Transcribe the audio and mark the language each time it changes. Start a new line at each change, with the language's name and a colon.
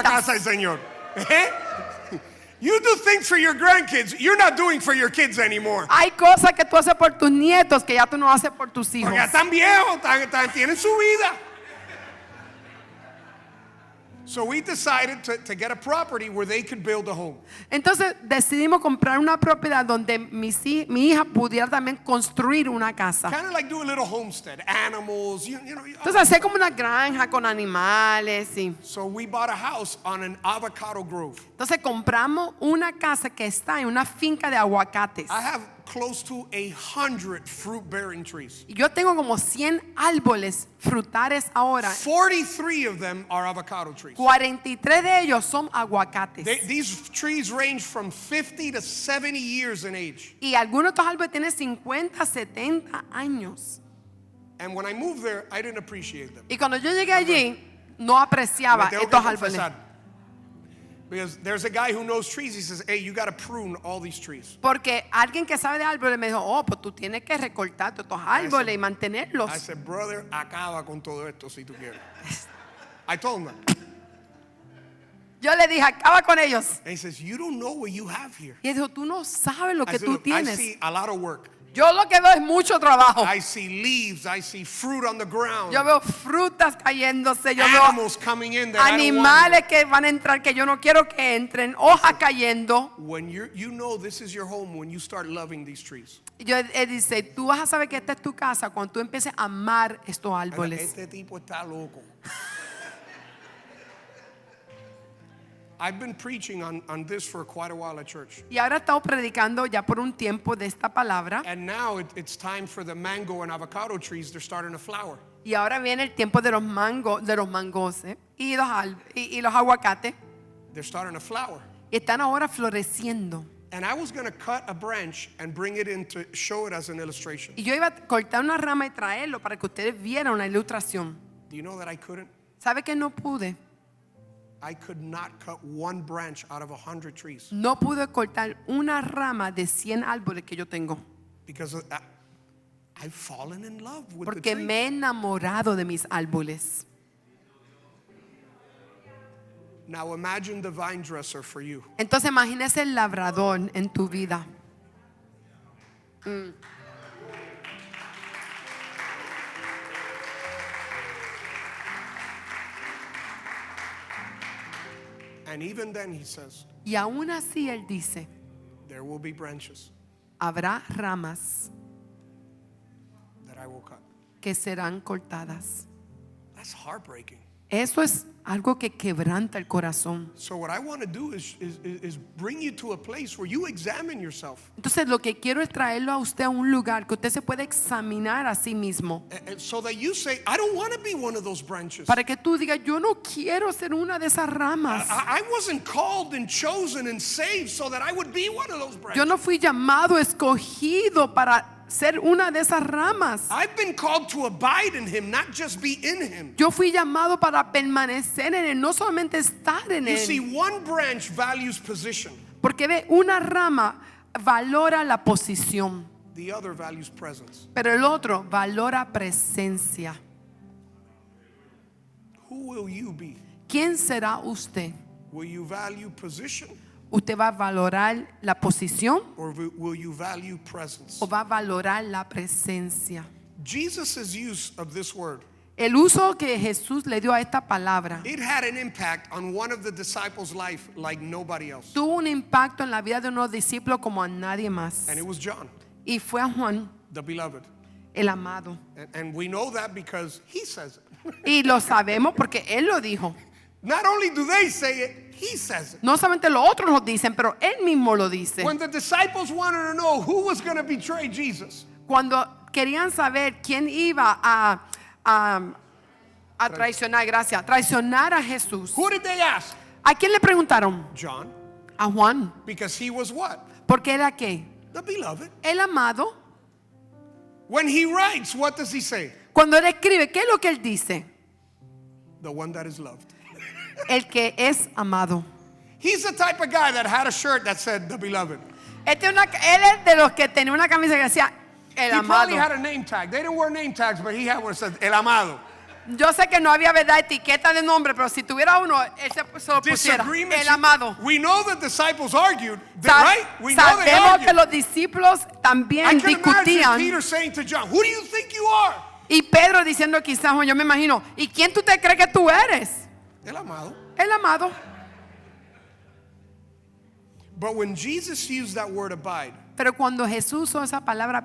Spanish: nietas. casa del Señor? ¿Eh?
English: You do things for your grandkids you're not doing for your kids anymore.
Spanish: Hay cosas que tú haces por tus nietos que ya tú no haces por tus hijos. Porque ya están viejos, tienen su vida.
English: So we decided to get a property where they could build a home.
Spanish: Entonces decidimos comprar una propiedad donde mi hija pudiera también construir una casa.
English: Kind of like do a little homestead, animals, you know.
Spanish: Entonces hacer como una granja con animales. Sí.
English: So we bought a house on an avocado grove.
Spanish: Entonces compramos una casa que está en una finca de aguacates.
English: I have close to 100 fruit-bearing trees.
Spanish: Y yo tengo como 100 árboles frutales ahora.
English: 43 of them are avocado trees.
Spanish: 43 de ellos son aguacates.
English: These trees range from 50 to 70 years in age.
Spanish: Y algunos de estos árboles tienen 50, 70 años.
English: And when I moved there, I didn't appreciate them.
Spanish: Y cuando yo llegué allí, no apreciaba estos árboles.
English: Because there's a guy who knows trees. He says, hey, you got to prune all these trees.
Spanish: Porque alguien que sabe de árboles me dijo, oh, pues tú tienes que recortar todos estos árboles y mantenerlos.
English: I said, brother,
Spanish: acaba con todo esto si tú quieres.
English: I told him that.
Spanish: Yo le dije, acaba con ellos.
English: And he says, you don't know what you have here.
Spanish: Y él dijo, tú no sabes lo que tú
English: I
Spanish: tienes.
English: see a lot of work.
Spanish: Yo lo que veo es mucho trabajo.
English: I see leaves. I see fruit on the ground.
Spanish: Yo veo frutas cayéndose. Yo
English: Animals
Spanish: veo
English: coming in that
Spanish: animales que van a entrar que yo no quiero que entren. Hojas cayendo.
English: When you know this is your home when you start loving these trees.
Spanish: Él dice, tú vas a saber que esta es tu casa cuando tú empieces a amar estos árboles. Este tipo está loco.
English: I've been preaching on this for quite a while at church.
Spanish: Y ahora he estado predicando ya por un tiempo de esta palabra.
English: And now it's time for the mango and avocado trees. They're starting to flower.
Spanish: Y ahora viene el tiempo de los mangos, y los aguacates.
English: They're starting to flower.
Spanish: Y están ahora floreciendo.
English: And I was going to cut a branch and bring it in to show it as an illustration.
Spanish: Y yo iba a cortar una rama y traerlo para que ustedes vieran una ilustración.
English: Do you know that I couldn't?
Spanish: ¿Sabe que no pude?
English: I could not cut one branch out of 100 trees.
Spanish: No pude cortar una rama de 100 árboles que yo tengo.
English: Because I've fallen in love with
Spanish: Porque
English: the trees.
Spanish: me he enamorado de mis árboles.
English: Now imagine the vine dresser for you.
Spanish: Entonces imagínese el labrador en tu vida.
English: And even then he says,
Spanish: Y aún así él dice,
English: there will be branches
Spanish: habrá ramas
English: that I will cut.
Spanish: que serán cortadas.
English: That's heartbreaking.
Spanish: Eso es algo que quebranta el corazón.
English: So what I want to do is bring you to a place where you examine yourself.
Spanish: Entonces lo que quiero es traerlo a usted a un lugar que usted se puede examinar a sí mismo.
English: And so that you say, I don't want to be one of those branches.
Spanish: Para que tú digas, yo no quiero ser una de esas ramas.
English: I wasn't called and chosen and saved so that I would be one of those branches.
Spanish: Yo no fui llamado, escogido para ser una de esas ramas.
English: I've been called to abide in him, not just be in him.
Spanish: Yo fui llamado para permanecer en él, no solamente estar en
English: You see,
Spanish: él.
English: one branch values position.
Spanish: Porque ve, una rama valora la posición,
English: The other values presence.
Spanish: pero el otro valora presencia.
English: Who will you be?
Spanish: ¿Quién será usted?
English: Will you value position
Spanish: ¿Usted va a valorar la posición
English: or will you value presence?
Spanish: o va a valorar la presencia?
English: Jesus' use of this word,
Spanish: El uso que Jesús le dio a esta palabra
English: it had an impact on one of the disciples' life like nobody else.
Spanish: tuvo un impacto en la vida de unos discípulos como a nadie más.
English: And it was John,
Spanish: Y fue a Juan,
English: the beloved.
Spanish: el amado.
English: And we know that because he says it.
Spanish: Y lo sabemos porque él lo dijo.
English: Not only do they say it, he says it.
Spanish: No solamente los otros lo dicen, pero él mismo lo dice.
English: When the disciples wanted to know who was going to betray Jesus,
Spanish: Cuando querían saber quién iba a traicionar a Jesús,
English: who did they ask?
Spanish: ¿a quién le preguntaron?
English: John,
Spanish: A Juan.
English: because he was what?
Spanish: Porque era qué?
English: The beloved.
Spanish: El amado.
English: When he writes, what does he say?
Spanish: Cuando él escribe, ¿qué es lo que él dice?
English: The one that is loved.
Spanish: El que es amado.
English: He's the type of guy that had a shirt that said the beloved.
Spanish: Él es de los que tenía una camisa que decía el
English: He probably
Spanish: amado.
English: had a name tag. They didn't wear name tags, but he had one that said
Spanish: el amado. Yo sé que no había, verdad, etiqueta de nombre, pero si tuviera uno, él se lo pusiera.
English: Disagreements.
Spanish: El amado.
English: We know the disciples argued, right? We know they
Spanish: Sabemos que
English: argued.
Spanish: los discípulos
English: I
Spanish: también
English: can imagine
Spanish: discutían.
English: Peter saying to John, who do you think you are?
Spanish: Y Pedro diciendo quizás, yo me imagino, ¿y quién tú te crees que tú eres? El amado. El amado.
English: But when Jesus used that word abide,
Spanish: Pero cuando Jesús usó esa palabra